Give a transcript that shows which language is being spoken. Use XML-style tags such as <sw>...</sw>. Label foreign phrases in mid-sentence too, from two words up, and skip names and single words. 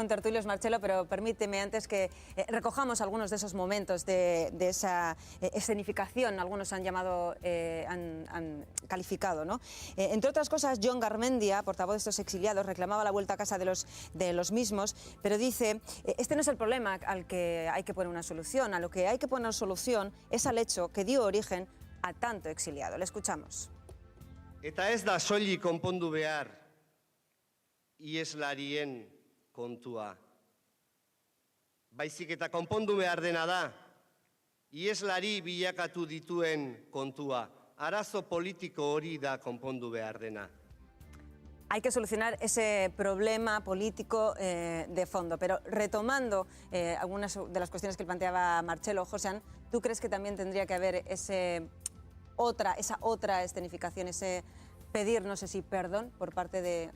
<es>contertulios, Marcelo, pero permíteme antes que recojamos algunos de esos momentos de esa escenificación, algunos han llamado, han calificado, ¿no? Entre otras cosas, Jon Garmendia, portavoz de estos exiliados, reclamaba la vuelta a casa de los mismos, pero dice, este no es el problema al que hay que poner una solución, a lo que hay que poner solución es al hecho que dio origen a tanto exiliado. Le escuchamos.</es> <eu>Eta ez da soilik konpondu behar ieslarien kontua. Baizik eta konpondu behar dena da ieslari bilakatu dituen kontua. Arazo politiko hori da konpondu behar dena.</eu> <es>Hay que solucionar ese problema político de fondo. Pero retomando algunas de las cuestiones que planteaba Marcelo, Josean, ¿tú crees que también tendría que haber esa otra escenificación, ese pedir, no sé si perdón, por parte de...</es>